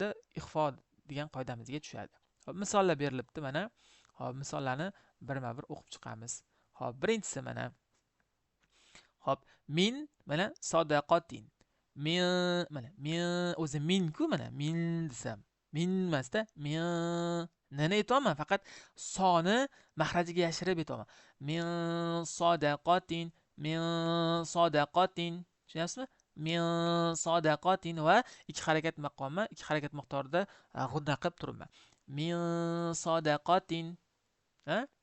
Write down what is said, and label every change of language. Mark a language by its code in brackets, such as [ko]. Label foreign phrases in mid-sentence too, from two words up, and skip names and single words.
[uz] Ixfo degan qoidamizga tushadi. Hop, misollar berilibdi mana. Hop, misollarni birma-bir o'qib chiqamiz. Hop, birinchisi mana. Hop, min mana sadaqatin. Min mana min o'zi min-ku mana min desam. Min emasda min nani aytaman, faqat soni mahrajiga yashirib aytaman. [ar] مِن صَدَقَةٍ, tushunyapsizmi? مِن صَدَقَةٍ [uz] va 2 harakat maqomi, 2 harakat miqdorida g'unna qilib turibman. [ar] مِن صَدَقَةٍ. Ha?